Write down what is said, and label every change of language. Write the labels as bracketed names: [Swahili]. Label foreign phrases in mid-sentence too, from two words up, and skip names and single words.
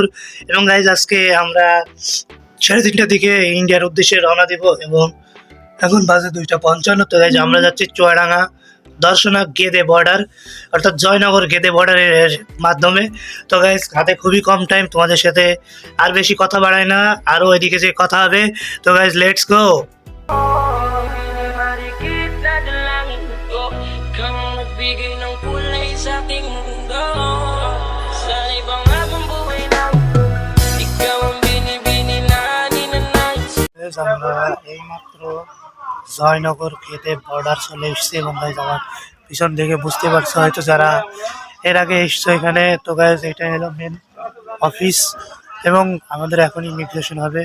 [Bangla] এবং গাইজ, আজকে আমরা 3:30টার দিকে ইন্ডিয়ার উদ্দেশ্যে রওনা দিব এবং এখন বাজে 2:55। তো গাইজ, আমরা যাচ্ছি চুয়াডাঙ্গা দর্শনা গেদে বর্ডার, অর্থাৎ জয়নগর গেদে বর্ডারের মাধ্যমে। তো গাইজ, হাতে খুবই কম টাইম, তোমাদের সাথে আর বেশি কথা বাড়াই না, আরও এদিকে যে কথা হবে। তো গাইজ, [English] let's go. [Filipino] Mari kita ng langit ko Kang nagbigay ng kulay sa aking mundo Sa ibang habang buhay lang Ikaw ang binibini na ninanais [Bangla] আমরা এইমাত্র জয়নগর গেদে বর্ডার চলে এসেছি এবং গাইজ, আমার পিছন থেকে বুঝতে পারছো হয়তো যারা এর আগে এসছো এখানে। তো গাইজ, এটা হলো মেন অফিস এবং আমাদের এখন ইমিগ্রেশন হবে।